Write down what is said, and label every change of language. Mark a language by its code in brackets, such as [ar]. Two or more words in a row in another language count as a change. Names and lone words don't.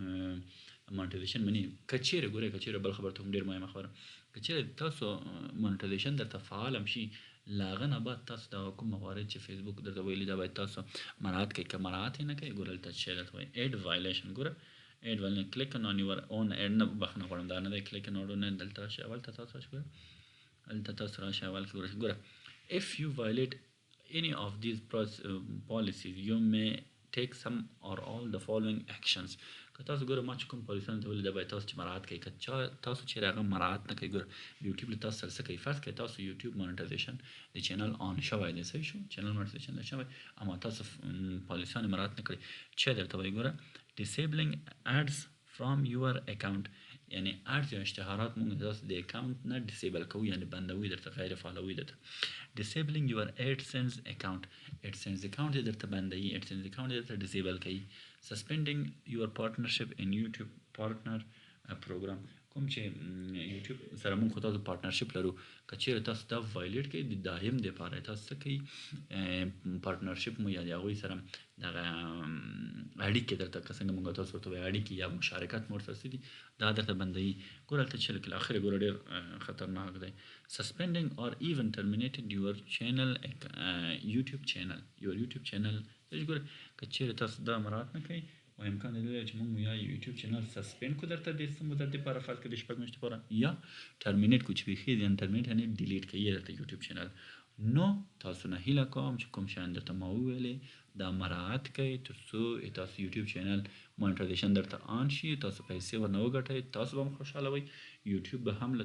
[ps] دی مانیټایزیشن مني که چیرې ګورئ که چیرې بل خبره ته هم ډېر مهمه خبره که چیرې تاسو مانیټایزیشن درته فعال هم شي له هغه نه بعد تاسو دغه کوم موارد چې فیسبوک درته ویلي دا باید تاسو مراعات کړئ که مراعات یې نه کوئ ګوره هلته څه شی درته وایي [en] ad violation [ps] ګوره [en] ad violation click on your own ad [ps] نه بخښنه غواړم دا نه دی [en] click on own [ps] دلته راشئ اول ته تاسو راشئ ګوره هلته تاسو راشئ اول کې ګوره [en] if you violate any of these policies you may take some or all the following actions [ps] که تاسو ګوره ما چې کوم پالیسیانو ته ویلي دا باید تاسو چې مراعات کوئ که تاسو چیرې هغه مراعات نه کوئ ګوره یوټیوب له تاسو سره څه کوي فرض کړئ تاسو یوټیوب مانیټایزیشن د چینل آن شوی دی صحیح شو [en] channel monetization [ps] دی شوی اما تاسو پالیسیانو مراعات نه کړئ چې درته وایي ګوره [en] disabling ads from your account [ps] یعنی ads یا اشتهارات مونږ تاسو د اکاونټ نه ډیسیبل کوو یعنی بندوي درته غیر فعالوي درته [en] disabling your AdSense account AdSense account [ps] درته بندوي AdSense account درته ډیسیبل کوي [en] suspending your partnership in YouTube partner program [ps] کوم چې یوټیوب سره مونږ خو تاسو پارتنرشپ لرو که چیرې تاسو دا وایلیټ کړئ د دایم دپاره تاسو څه کوئ پارتنرشپ مو یا د هغوی سره دغه اړیکې درته که څنګه مونږ تاسو ورته وایو اړیکې یا مشارکت مو ورسره څه دي دا درته بندوي ګوره هلته چې لکه اخر ګوره ډېر خطرناک دی [en] suspending or even terminated your channel YouTube channel [ps] ګوره که چیرې تاسو دا مراعات نه کوئ و امکان دی چې موږ یا یوټیوب چینل سسپند کو درته د څه مدت لپاره فرض کړئ د شپږ میاشتې لپاره یا ټرمینیټ کو چې بیخي د ټرمینیټ یعنی ډیلیټ کړئ درته یوټیوب چینل نو تاسو نه هیله کوم چې کوم شیان درته ما وویلې دا مراعات کړئ تر څو تاسو یوټیوب چینل مانیټایزیشن درته آن شي تاسو پیسې ورنه وګټئ تاسو به هم خوشحاله وئ یوټیوب به هم له